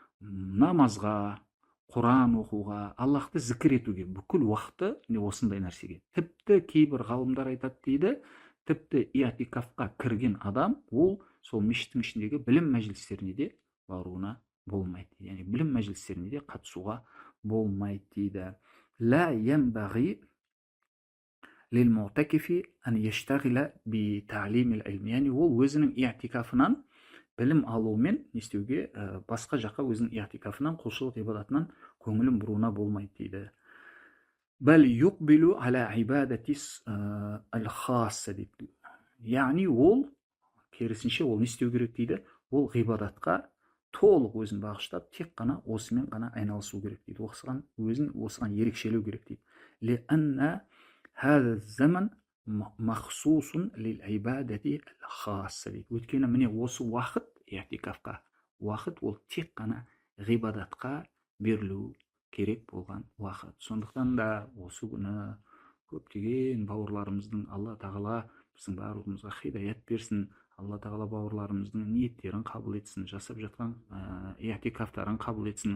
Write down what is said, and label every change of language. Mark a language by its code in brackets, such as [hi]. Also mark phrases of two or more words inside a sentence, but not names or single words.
[kk] Намазға, Құран оқуға, Аллахты зікір етуге бүкіл уақыты осындай нәрсеге. Тіпті кейбір ғалымдар айтады дейді, тіпті иатикафқа кірген адам, ол сол мешіттің ішіндегі білім мәжілістеріне де баруына болмайды. Яғни білім мәжілістеріне де қатысуға болмайды дейді. [ar] لا ينبغي للمعتكف أن يشتغل بتعليم العلم. [kk] Яғни ол өзінің иатикафынан білім алумен не істеуге, басқа жаққа өзінің иатикафынан, құлшылық ибадатынан көңілін бұруына болмайды дейді. [ar] بل يقبل على العبادة الخاصة дейді. [kk] Яғни ол керісінше ол не істеу керек дейді? Ол ғибадатқа толық өзін бағыштап, тек қана осымен ғана айналысу керек дейді. Осыған ерекшелеу керек дейді. [ar] لأن هذا زمان مخصوص للعبادة الخاصة дейді. [kk] Өйткені міне осы уақыт, иатикафқа уақыт, ол тек қана ғибадатқа берілу керек болған уақыт. Сондықтан да осы күні көптеген бауырларымыздың, Алла тағала біздің барлығымызға хидаят берсін, Алла тағала бауырларымыздың ниеттерін қабыл етсін, жасап жатқан иатикафтарын қабыл етсін.